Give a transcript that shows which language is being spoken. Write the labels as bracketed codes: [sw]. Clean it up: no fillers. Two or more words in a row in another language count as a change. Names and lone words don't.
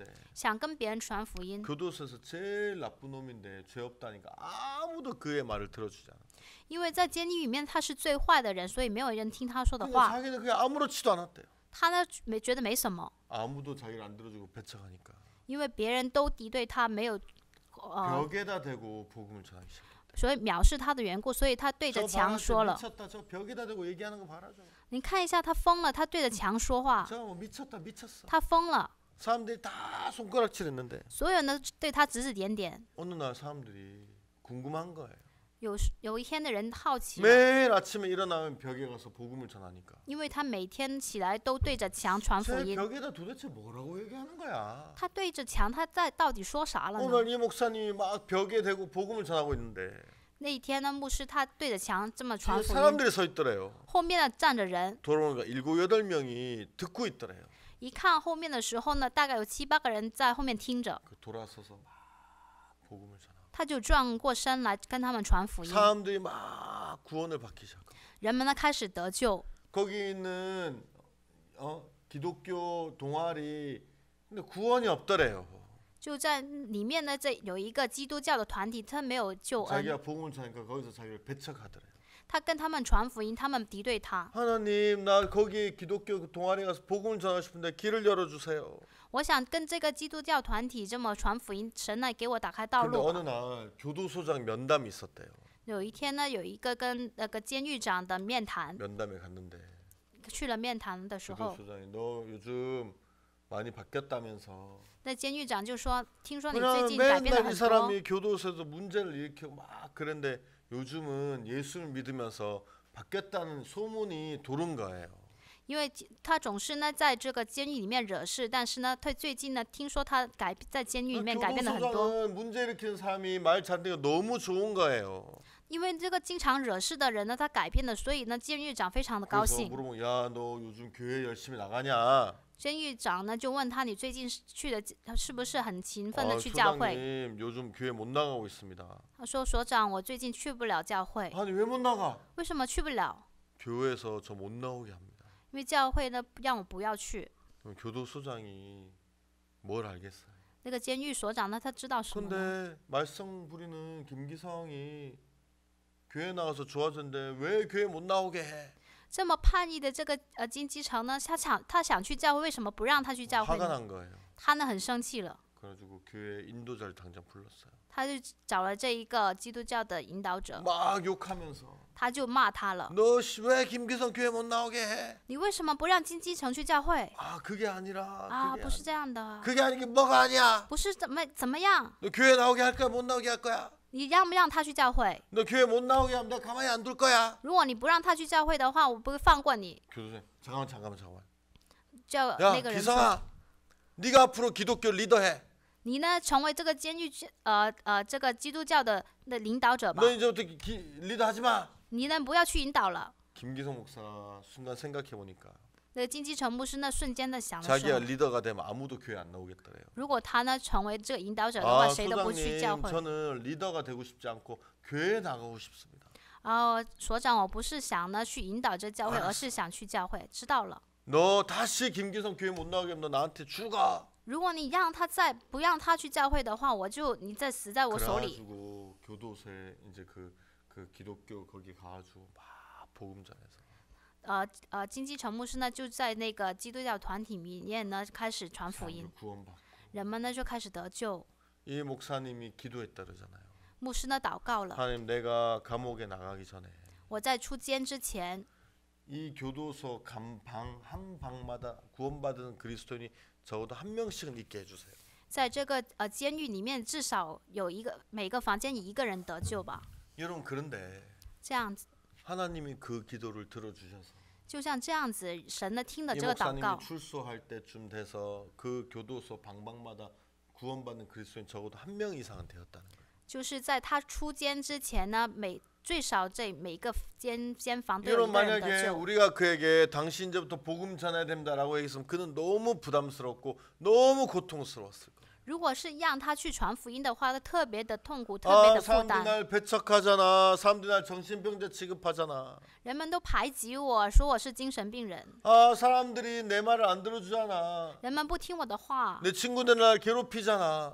[zh] 想跟别人传福音。 [ko] 교도소에서 제일 나쁜 놈인데 죄 없다니까 아무도 그의 말을 들어주지 않아. [zh] 因为在监狱里面他是最坏的人，所以没有人听他说的 [ko] 근데 [zh] 话。 [ko] 자기는 그게 아무렇지도 않았대요. [zh] 他呢觉得没什么， [ko] 아무도 자기를 안 들어주고 배척하니까 [zh] 因为别人都敌对他，没有 [ko] 벽에다 대고 복음을 전하기 시작했대. [zh] 所以藐视他的缘故，所以他对着 [ko] 저 [zh] 墙 [ko] 봐라, [zh] 说了。 [ko] 미쳤다. 저 벽에다 대고 얘기하는 거 봐라. 저. [zh] 你看一下，他疯了，他对着墙说话， [ko] 저 뭐 미쳤다, 미쳤어. [zh] 他疯了。 [ko] 사람들이 다 손가락질했는데 [zh] 所有人都对他指指点点。 [ko] 어느 날 사람들이 궁금한 거예요. [zh] 有一天的人好奇了， [ko] 매일 아침에 일어나면 벽에 가서 복음을 전하니까 [zh] 因为他每天起来都对着墙传福 [ko] 제 [zh] 音。 [ko] 벽에다 도대체 뭐라고 얘기하는 거야. [zh] 他对着墙，他到底说啥了呢？ [ko] 오늘 이 목사님이 막 벽에 대고 복음을 전하고 있는데 [zh] 那一天呢，牧师他对着墙这么传 [ko] 뒤에 [zh] 福音， [ko] 사람들이 서 있더래요. [zh] 后面呢站着人， [ko] 돌아오니까 7, 8명이 듣고 있더래요. [zh] 一看后面的时候呢，大概有7、8个人在后面听着， [ko] 그 돌아서서 막 복음을 전하고 [zh] 他就转过身来跟他们传福音。 [ko] 사람들이 막 구원을 받기 시작하고 [zh] 人们呢开始得救， [ko] 거기 있는 기독교 동아리 근데 구원이 없더래요. [zh] 就在里面呢，这有一个基督教的团体，他没有救恩， [ko] 자기가 복음을 전하니까 거기서 자기를 배척하더래요. [zh] 他跟他们传福音，他们敌对他。 [ko] 하나님 나 거기 기독교 동아리 가서 복음을 전하고 싶은데 길을 열어주세요. [zh] 我想跟这个基督教团体这么传福音，神呢给我打开道 [ko] 근데 [zh] 路 [ko] 어느 [zh] 吧。 [ko] 날 교도소장 면담이 있었대요. [zh] 有一天呢，有一个跟那个监狱长的面谈， [ko] 면담에 갔는데 [zh] 去了面谈的时候， [ko] 교도소장이 너 요즘 많이 바뀌었다면서 [zh] 那监狱长就说：“听说你最 [ko] 그냥 [zh] 近改变了 [ko] 맨날 이 [zh] 很多。 [ko] 사람이 교도소에서 문제를 일으키고 막 그런데 요즘은 예수를 믿으면서 바뀌었다는 소문이 도는 거예요. [zh] 因为他总是呢在这个监狱里面惹事，但是呢，他最近呢听说他在监狱里面改变了很多。 [ko] 교도소장은 문제 일으키는 사람이 말 잘되고 너무 좋은 거예요. [zh] 因为这个经常惹事的人呢，他改变了，所以呢，监狱长非常的高 [ko] 그래서 [zh] 兴。 [ko] 물어보면 야 너 요즘 교회 열심히 나가냐? [zh] 监狱长呢就问他：“你最近去的是不是很勤奋的去教会？” [ko] 소장님 요즘 교회 못 나가고 있습니다. [zh] 他说：“所长，我最近去不了教会， [ko] 아니 왜 못 나가? [zh] 为什么去不了？ [ko] 교회에서 저 못 나오게 합니다. [zh] 因为教会呢让我不要去。 [ko] 그럼 교도소장이 뭘 알겠어요? [zh] 那个监狱所长呢，他知道什么呢？ [ko] 근데 말썽 부리는 김기성이 교회 나가서 좋아졌는데 왜 교회 못 나오게 해? [zh] 这么叛逆的这个金基成呢，他想去教会，为什么不让他去教会 [ko] 화가 [zh] 呢？ [ko] 난 거예요. [zh] 他呢很生气了， [ko] 그래가지고 교회 인도자를 당장 불렀어요. [zh] 他就找了这一个基督教的引导者， [ko] 막 욕하면서 [zh] 他就骂他了。 [ko] 너 왜 김기성 교회 못 나오게 해? [zh] 你为什么不让金基成去教会？ [ko] 아 그게 아니라 [zh] 啊，不是这样的， [ko] 그게 아니게 뭐가 아니야? [zh] 不是怎么样？ [ko] 너 교회 나오게 할 거야 못 나오게 할 거야? [zh] 你让不让他去教会？ [ko] 너 교회 못 나오게 하면 나 가만히 안 둘 거야. [zh] 如果你不让他去教会的话，我不会放过你。 [ko] 교도생 잠깐만. [zh] 叫 [ko] 야 [zh] 那个人说， [ko] 기성아, 네가 앞으로 기독교 리더해. [zh] 你呢成为这个监狱这个基督教的领导者吧 [ko] 너 。 이제부터 리더하지 마. [zh] 你呢不要去引导了。 [ko] 김기성 목사 순간 생각해 보니까 [zh] 那个金基成牧师那瞬间的想的时 [ko] 자기가 [zh] 候， [ko] 리더가 되면 아무도 교회 안 나오겠더래요. [zh] 如果他呢成为这个引导者的话， [ko] 아 [zh] 谁都不去教 [ko] 소장님 [zh] 会。 [ko] 저는 리더가 되고 싶지 않고 교회에 나가고 싶습니다. [zh] 所长，我不是想呢去引导这教会， [ko] 알았어 [zh] 而是想去教会。知道了。 [ko] 너 다시 김기성 교회 못 나오게 하면 너 나한테 죽어. [zh] 如果你让他不让他去教会的话，你再死在我手里。 [ko] 그래가지고 교도소에 이제 그 기독교 거기 가가지고 막 복음 전해서 [zh] 金基成牧师呢就在那个基督教团体里面呢开始传福音 [ko] 사람들 ， 구원받고 [zh] 人们呢就开始得救。 [ko] 이 목사님이 기도했다 그러잖아요. [zh] 牧师呢祷告了， [ko] 하나님 내가 감옥에 나가기 전에 [zh] 我在出监之前， [ko] 이 교도소 방 한 방마다 구원받은 그리스도인이 적어도 한 명씩은 있게 해주세요. [zh] 在这个监狱里面至少有每个房间一个人得救吧。 [ko] 여러분 그런데 [zh] 这样子， [ko] 하나님이 그 기도를 들어주셔서 [zh] 就像这样子，神呢听了 [ko] 이 [zh] 这个祷 [ko] 목사님이 [zh] 告， [ko] 출소할 때쯤 돼서 그 교도소 방방마다 구원받는 그리스도인 적어도 한 명 이상은 되었다는 거예요. [zh] 就是在他出监之前呢，最少这每个监房都有 [ko] 여러분 [zh] 一个人得 [ko] 만약에 [zh] 救。 [ko] 우리가 그에게 당신 이제부터 복음 전해야 된다라고 얘기했으면 그는 너무 부담스럽고 너무 고통스러웠을 거예요. [zh] 如果是让他去传福音的话，他特别的痛苦，特别的负 [ko] 사람들이 [zh] 担。 [ko] 날 배척하잖아. 사람들이 날 정신병자 취급하잖아. [zh] 人们都排挤我，说我是精神病人。 [ko] 사람들이 내 말을 안 들어주잖아. [zh] 人们不听我的话， [ko] 내 친구들 날 괴롭히잖아.